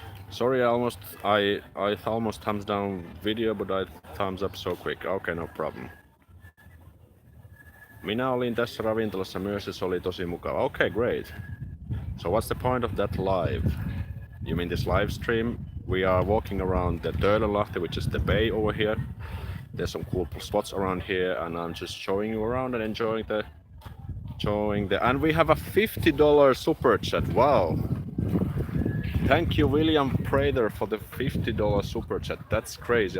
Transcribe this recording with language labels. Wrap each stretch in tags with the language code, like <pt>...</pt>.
<en>Sorry, I almost thumbs down video, but I thumbs up so quick. Okay, no problem.</en> <fi>Minä olin tässä ravintolassa myös ja se oli tosi mukava.</fi> <en>Okay, great. So what's the point of that live? You mean this live stream? We are walking around the Töölönlahti, which is the bay over here. There's some cool spots around here, and I'm just showing you around and enjoying the. And we have a $50 super chat. Wow! Thank you, William Prather, for the $50 super chat. That's crazy.</en>